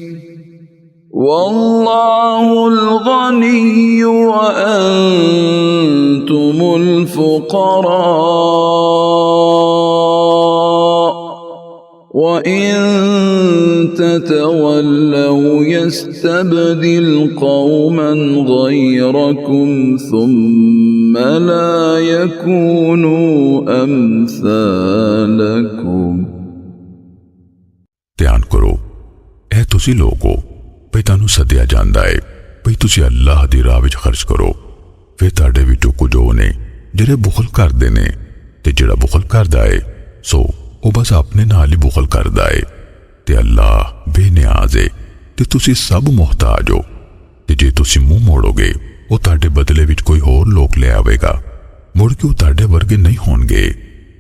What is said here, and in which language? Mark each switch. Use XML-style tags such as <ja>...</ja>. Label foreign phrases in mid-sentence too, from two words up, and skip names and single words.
<ar>والله الغني وأنتم الفقراء وإن تتولوا يستبدل قوما غيركم ثم لا يكونوا أمثالكم।</ar> <pa>دھیان کرو اے تسی لوگو بھئی تانوں سدیا جاندا ہے بھئی تسی اللہ دی راہ وچ خرچ کرو پھر تہاڈے وچوں کچھ نے جیہڑے بخل کردے نے تے جیہڑا بخل کردا ہے سو او بس اپنے نال ہی بخل کردا ہے تے اللہ بے نیاز ہے تے تسی سب محتاج ہو تے جے تسی منہ موڑو گے او تہاڈے بدلے وچ کوئی ہور لوک لے آوے گا مڑ کے او تہاڈے ورگے نہیں ہون گے.</pa>